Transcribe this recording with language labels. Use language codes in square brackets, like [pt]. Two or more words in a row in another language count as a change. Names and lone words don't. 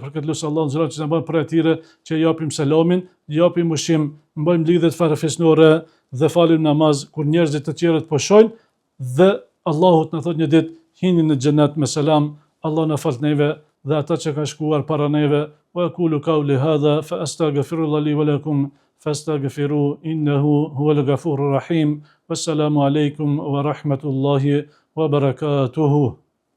[sq] Për këtë lutem Allahun xhelal që na bën për atyre që japim selamin, japim ushqim, mbajmë lidhjet farefisnore dhe falim namaz kur njerëzit të tjerët po shojnë, dhe Allahu na thot një ditë hini në xhenet me selam. Allah na fal neve dhe ata që kanë shkuar para neve. [ar] وأقول قولي هذا فأستغفر الله لي ولكم فاستغفروا إنه هو الغفور الرحيم. والسلام عليكم ورحمة الله وبركاته.